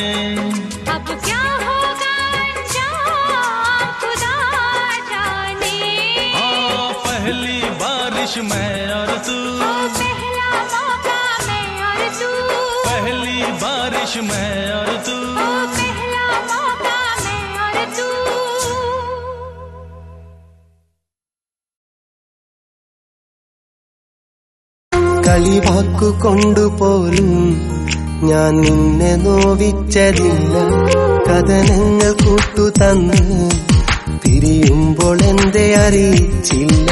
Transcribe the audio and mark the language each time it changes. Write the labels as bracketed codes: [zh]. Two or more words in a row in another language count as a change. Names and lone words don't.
[hi] अब क्या होगा अंजाम खुदा जाने। पहली बारिश मैं और तू, ओ पहला मौका मैं और तू, पहली बारिश मैं और तू। ओ पहला मौका मैं और तू। [ml] കളിവാക്കു കൊണ്ടുപോലും ഞാൻ നിന്നെ നോവിച്ചതില്ല. കഥനങ്ങൾ കൂട്ടുതന്ന് പിരിയുമ്പോൾ എന്റെ അറിയിച്ചില്ല.